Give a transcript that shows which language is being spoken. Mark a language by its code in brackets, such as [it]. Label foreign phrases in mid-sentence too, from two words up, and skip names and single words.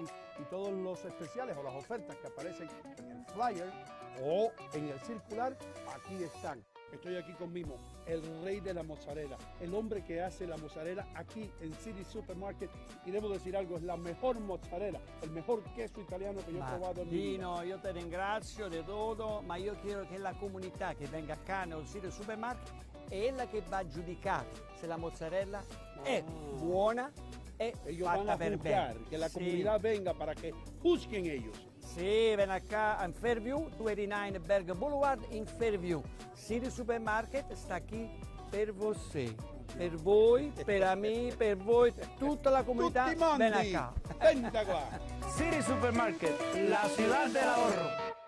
[es] Y todos los especiales o las ofertas que aparecen en el flyer o en el circular, aquí están. Estoy aquí con Mimo, el rey de la mozzarella, el hombre que hace la mozzarella aquí en City Supermarket. Y debo decir algo, es la mejor mozzarella, el mejor queso italiano que yo he probado en mi vida. [it] Dino, io te ringrazio di tutto, ma io quiero che la comunità che venga qua nel City Supermarket è quella che va a giudicare se la mozzarella è buona e [es] ellos [it] fatta [es] van a [it] per [es] juzgar, [it] bene. [es] que la comunidad venga para que juzguen ellos. Sì, ven acá [it] in Fairview, 289 Berg Boulevard in Fairview. City Supermarket sta qui per você, per voi, per me, per voi, tutta la comunità. [es] Ven acá. [it] Venta qua. [es] City Supermarket, la ciudad del ahorro.